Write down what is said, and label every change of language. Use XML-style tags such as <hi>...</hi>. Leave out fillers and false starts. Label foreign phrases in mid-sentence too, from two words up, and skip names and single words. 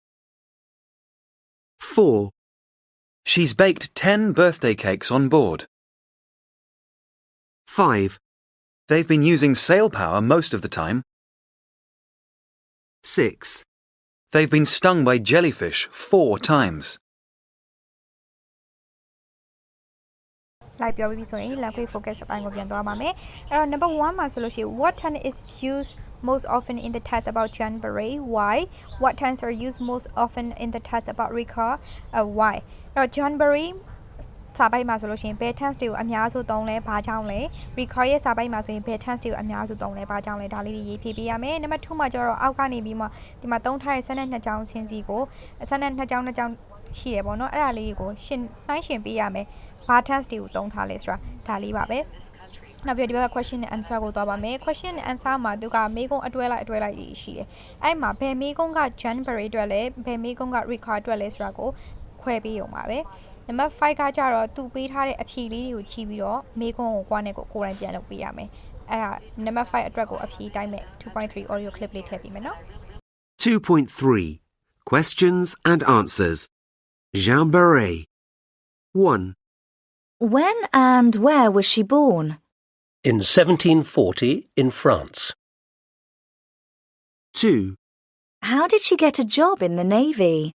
<en>4. She's baked 10 birthday cakes on board. 5. They've been using sail power most of the time. 6. They've been stung by jellyfish 4 times.</en> <my>လိုက်ပြောပြီးဆိုရင်</my> <en>language focus</en> <my>အပိုင်းကိုပြန်သွားပါမယ်အဲ့တော့ number 1 မှာဆိုလို့ရှိရင်</my> <en>what tense is used most often in the test about John Barry why what tense are used most often in the test about Rika why</en> <my>အဲ့တော့ John Barry စာပိုက်မှာဆိုလို့ရှိ ရင်ဘယ် tense တွေကိုအများစုသုံးလဲဘာကြောင့်လဲ Rika ရဲ့စာပိုက်မှာဆိုရင်ဘယ် tense တွေကိုအများစုသုံးလဲဘာကြောင့်လဲဒါလေးတွေရေးဖြည့်ပေးရမယ် number 2 မှာကျတော့အောက်ကနေပြီးမှဒီမှာ သုံးထားတဲ့ဆက်နဲ့နှစ်ကြောင်းချင်းစီကိုဆက်နဲ့နှစ်ကြောင်းရှိရပေါ့နော်အဲ့ဒါလေးကိုရှင်းနှိုင်းရှင်းပေးရမယ်ဘာ tense တွေကိုသုံးထားလဲဆိုတာဒါလေးပါပဲနောက်ပြီးဒီဘက်က</my> <en>question and answer</en> <my>ကိုသွားပါမယ်</my> <en>question and answer</en> <my>မှာသူကမေးခွန်းအတွဲလိုက်တွေရှိတယ်အဲ့မှာဘယ်မေးခွန်းက John Barry အတွက်လဲဘယ်မေးခွန်းက Rika အတွက်လဲဆိုတာကိုခွဲပေးရုံပါပဲ number 5 ကကြတော့သူပေးထားတဲ့အဖြေလေးတွေကိုကြည့်ပြီးတော့မေးခွန်းကိုကိုယ်တိုင်ပြန်လုပ်ပေးရမယ်အဲ့ဒါ number 5 အတွက်ကိုအဖြေတိုင်းမဲ့ 2.3</my> <en>audio clip</en> <my>လေးထည့်ပေးမယ်နော်</my> <en>2.3 Questions and answers. Jean Barret. 1. When and where was she born? In 1740 in France. 2. How did she get a job in the Navy?</en>